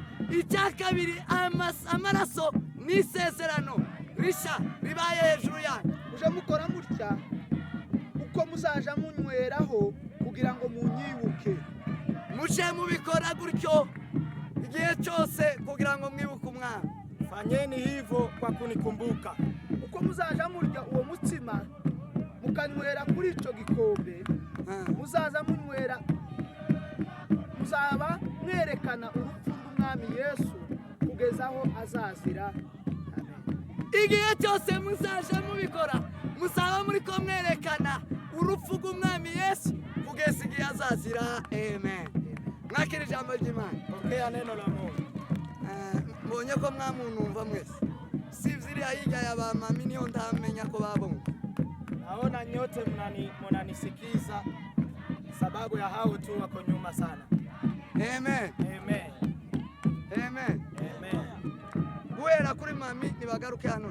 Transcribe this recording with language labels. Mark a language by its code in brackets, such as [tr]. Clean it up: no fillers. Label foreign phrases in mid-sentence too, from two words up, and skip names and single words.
[rn] Icya kabiri amaraso ni isezerano risha ribaye hejuru yanyu. muje mukora mutya uko muzaja munyweraho kugira ngo munyibuke. Muje mubikora gutyo igihe cyose kugira ngo mwibuke umwami. [sw] fanyeni hivyo kwa kunikumbuka. [rn] Uko muzaja murya uwo mutsima mukanywera kuri ico gikombe, muzaza munywera, muzaba mwerekana urupfu rw'umwami Yesu kugeza aho azazira. Amen. Igihe cyose muzaje mubikora muzaba muri ko mwerekana urupfu rw'umwami Yesu kugeza igihe azazira. Amen. Mwakira ijambo ry'Imana. [sw] Pokea neno la Mungu. [rn] Mbonye ko mwamunumva mwese, sivyo hirya ya ba mami niyo ndamenya ko babonye. [sw] Naona nyote mnanisikiza, sababu ya hao tu wako nyuma sana. Amen. Amen. Amen. Amen. [rn] Guhera kuri mami nibagaruke hano.